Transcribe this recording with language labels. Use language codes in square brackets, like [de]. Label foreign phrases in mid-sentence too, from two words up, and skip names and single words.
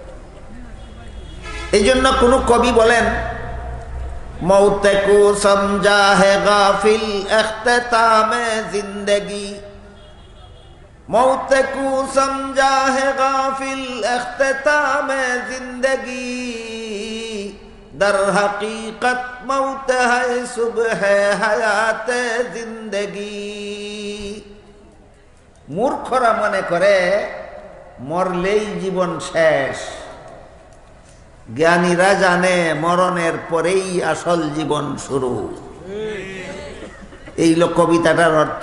[bn] এই জন্য কোনো কবি বলেন, [ur] موت کو سمجھا ہے غافل اختتام زندگی, موت کو سمجھا ہے غافل اختتام زندگی, در حقیقت موت ہے صبح حیات জিন্দেগি। [bn] মূর্খরা মনে করে মরলেই জীবন শেষ, জ্ঞানীরা জানে মরণের পরেই আসল জীবন শুরু। এই হলো কবিতাটার অর্থ।